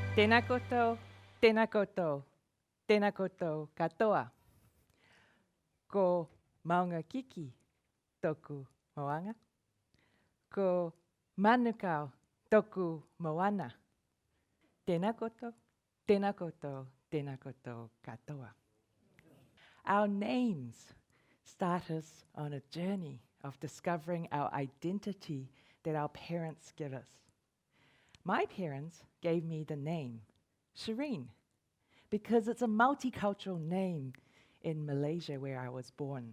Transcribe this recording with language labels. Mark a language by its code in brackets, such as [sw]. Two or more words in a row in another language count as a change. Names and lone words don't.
[mi] Tēnā koutou, tēnā koutou, tēnā koutou katoa. Ko maunga kiki toku moanga. Ko manukau toku moana. Tēnā koutou, tēnā koutou, tēnā koutou katoa. [en] Our names start us on a journey of discovering our identity that our parents give us. My parents gave me the name Shireen because it's a multicultural name in Malaysia where I was born.